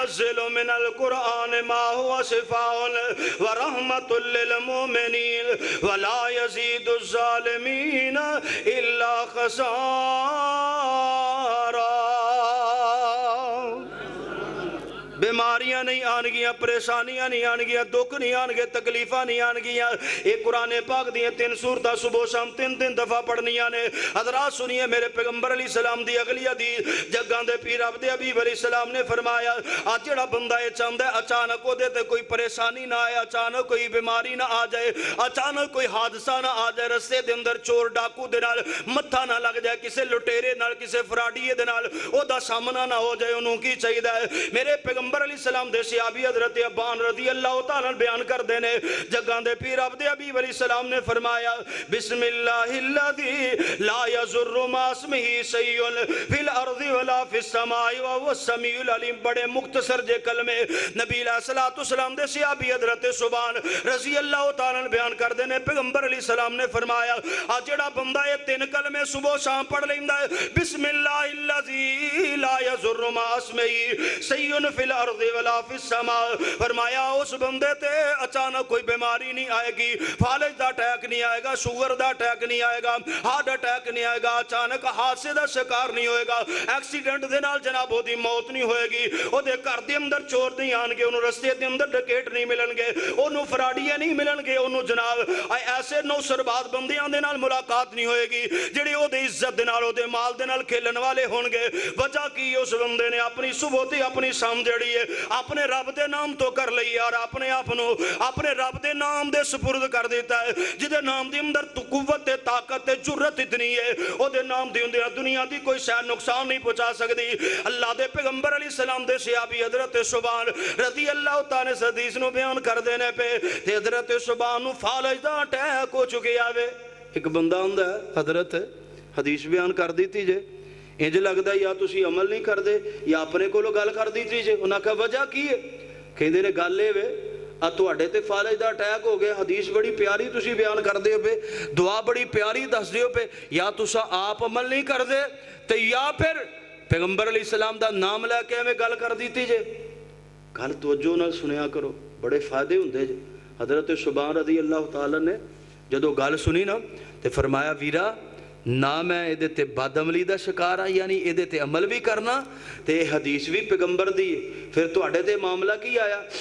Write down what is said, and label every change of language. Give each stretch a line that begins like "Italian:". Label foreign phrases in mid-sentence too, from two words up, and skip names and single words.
Arabic: وننزل من القرآن ما هو شفاء ورحمة للمؤمنين ولا يزيد الظالمين إلا خسارا۔
Punjabi: بیماریاں نہیں آن گیا، پریشانیاں نہیں آن گیا، دکھ نہیں آن گیا، تکلیفہ نہیں آن گیا۔ ایک قرآن پاک دیئے 3 سورتہ صبح و شام 3 دفعہ پڑھنیاں نے۔ حضرات سنیے میرے پیغمبر علیہ السلام دی اگلی حدیث، جگان دے پیر عبد حبیب علیہ السلام نے فرمایا آج جڑا بندہ یہ چاہتا ہے اچانک وہ دیتے کوئی پریشانی نہ آئے، اچانک کوئی بیماری نہ آ جائے، اچانک کوئی حادثہ نہ آ جائے، رستے دے اندر چور ڈاکو دے نال متھا نہ لگ جائے، کسے لٹیرے نال کسے فراڈیے دے نال او دا سامنا نہ ہو جائے، انہوں کی چاہیے ہے۔ میرے پیغمبر علیہ السلام دے صحابی حضرت ابان رضی اللہ تعالیٰ بیان کر دینے، جگان دے پیر عبد حبیب علیہ السلام نے فرمایا
Arabic: بسم اللہ الذی لا یضر مع اسمہ شیء فی الارض ولا فی السماء وهو السمیع العلیم۔
Punjabi: بڑے مختصر جے کلمے نبی علیہ السلام دے صحابی حضرت سبحان رضی اللہ تعالیٰ بیان کر دینے، پیغمبر علیہ السلام نے فرمایا جڑا بندہ یہ 3 کلمے صبح و شام پڑھ لیندہ ہے، بسم
Arabic: اللہ الذی لا یضر مع اسمہ شیء فی الارض ولا فی السماء،
Punjabi: فرمایا اس بندے تے اچانک کوئی بیماری نہیں آئے گی، فالج دا اٹیک نہیں آئے گا، شوگر دا اٹیک نہیں آئے گا، ہارٹ اٹیک نہیں آئے گا، اچانک حادثے دا شکار نہیں ہوئے گا، ایکسیڈنٹ دے نال جناب ہو دی موت نہیں ہوئے گی، او دے گھر دے اندر چور نہیں آن گے، انہوں رستے دے اندر ڈکیٹ نہیں ملن گے، انہوں فراڈیاں نہیں ملن گے، انہوں جناب ایسے نو سرباد بندیاں دے نال ملاقات نہیں ہوئے گی جڑے او دے عزت دے نال او دے مال دے نال کھیلن والے ہون گے۔ وجہ کی اس بندے نے اپنی صبح تے اپنی شام جڑی ہے اپنے رب دے نام تو کر لئی اور اپنے اپنے رب دے نام دے سپرد کر دیتا ہے، جدے نام دے اندر تو قوت طاقت جرت اتنی ہے او دے نام دے اندر دنیا دی کوئی شے نقصان نہیں پہنچا سکتی۔ اللہ دے پیغمبر علیہ السلام دے صحابی حضرت سبحان رضی اللہ تعالی سے حدیث نو بیان کر دینے پہ حضرت سبحان نو فالج دا اٹیک ہو چکے آوے۔ ایک بندہ ہوندا ہے حضرت حدیث بیان کر دیتی جے، انج لگدا یا تسی عمل نہیں کر دے یا اپنے کولو گل کر دیتی جے، انہاں کہا وجہ کی ہے؟ کہندے نے گل اے وے تواڈے تے فالج دا اٹیک ہو گیا، حدیث بڑی پیاری تسی بیان کر دے پے، دعا بڑی پیاری دس دیو پے، یا تسا آپ عمل نہیں کر دے تے یا پھر پیغمبر علیہ السلام دا نام لے کے میں گل کر دیتی جے۔ گل توجہ نال سنیا کرو، بڑے فائدے ہوندے جے۔ حضرت سبحان رضی اللہ تعالیٰ نے جدو گل سنی نا تے فرمایا ویرا نہ میں ایدے تے بد عملی دا شکار ہاں، یعنی ایدے تے عمل بھی کرنا تے حدیث بھی پیغمبر دی، پھر تو اڑے تے معاملہ کی آیا؟